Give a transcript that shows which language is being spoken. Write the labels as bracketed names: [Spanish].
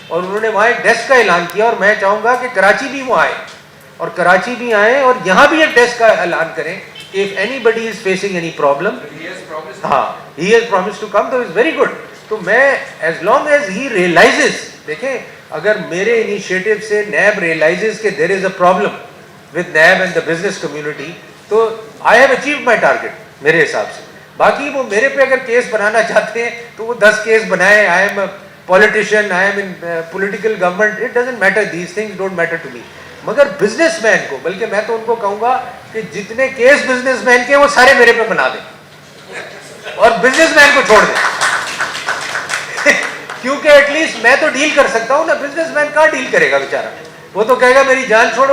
[Urdu] اور انہوں نے وہاں ایک ڈیسک کا اعلان کیا, اور میں چاہوں گا کہ کراچی بھی وہ آئے, اور کراچی بھی آئیں اور یہاں بھی ایک ڈیسک کا اعلان کریں. [English] If anybody is facing any problem, he has promised to come, so it's very good. [Urdu] تو میں [English] as long as he realizes, [Urdu] دیکھیں اگر میرے انیشیٹو سے نیب [English] realizes [Urdu] کہ [English] there is a problem with NAB and the business community, [Urdu] تو [English] I have achieved my target [Urdu] میرے حساب سے. باقی وہ میرے پہ اگر کیس بنانا چاہتے ہیں تو وہ 10 کیس بنائیں. [English] I am a politician, I am in political government, it doesn't matter, these things don't matter to me. [Urdu] مگر بزنس مین کو, بلکہ میں تو ان کو کہوں گا کہ جتنے کیس بزنس مین کے وہ سارے میرے پہ بنا دیں اور بزنس مین کو چھوڑ دیں کیونکہ [English] at least [Urdu] میں تو ڈیل کر سکتا ہوں نا, بزنس مین کہاں ڈیل کرے گا بیچارہ, وہ تو کہے گا میری جان چھوڑو.